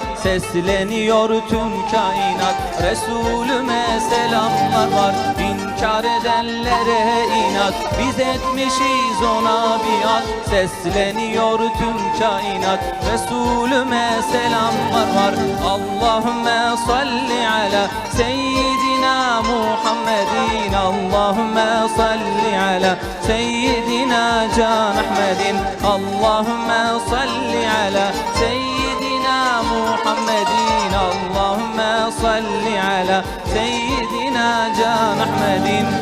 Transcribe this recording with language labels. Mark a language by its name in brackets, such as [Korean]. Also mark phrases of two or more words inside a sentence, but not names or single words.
[Turkish] Sesleniyor tüm kainat, Resulüme selamlar var. İnkar edenlere inat, biz etmişiz ona biat. Sesleniyor tüm kainat, Resulüme selamlar var. [Arabic] اللهم صل على سيدنا محمد. اللهم صل على سيدنا جان أحمد. اللهم صل على سيدنا محمد. اللهم صل على سيدنا جان أحمد.